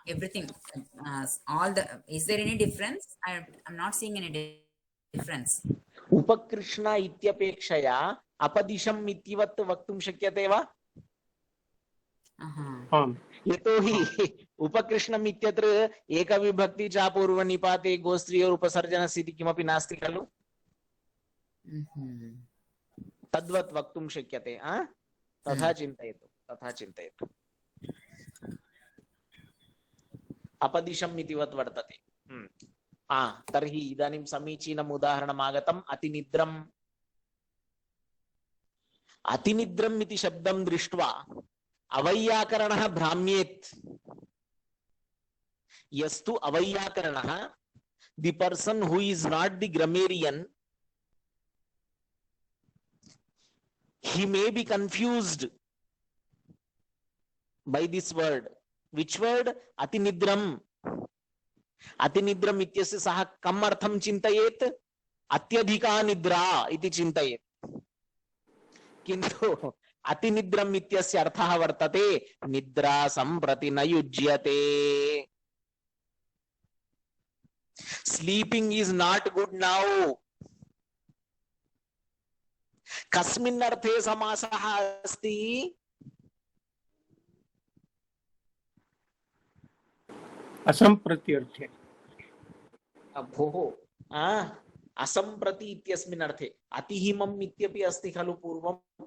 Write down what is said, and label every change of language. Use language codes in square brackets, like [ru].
[en] Everything, all the, is there any difference? I'm not seeing any difference. [sa] उपकृष्ण इत्यपेक्षया अपदिशम् इतिवत् वक्तुं शक्यते वा? यतोहि उपकृष्णम् इत्यत्र एकविभक्ति च पूर्वनिपाते गोस्त्रीयोर् उपसर्जनस्य इति किमपि नास्ति खलु? तद्वत् वक्तुं शक्यते। तथा चिन्तयतु, तथा चिन्तयतु। अपदिशम् इतिवत् वर्तते। तर्हि इदानीं समीचीनम् उदाहरणम् आगतम्। अतिनिद्रम्। अतिनिद्रम् इति शब्दं दृष्ट्वा अवैयाकरणः भ्राम्येत्। यस्तु अवैयाकरणः, [en] the person who is not the grammarian, he may be confused by this word. Which word? Atinidram. [sa] Atinidram इत्यस्य सः कम् अर्थं चिन्तयेत्? अत्यधिका निद्रा इति चिन्तयेत्। किन्तु अतिनिद्रम् इत्यस्य अर्थः वर्तते निद्रा सम्प्रति न युज्यते। [en] Sleeping is not good now. [sa] कस्मिन् अर्थे समासः अस्ति? असम्प्रति अर्थे। भोः, असम्प्रति इत्यस्मिन् अर्थे। अतिहिमम् इत्यपि अस्ति खलु पूर्वं?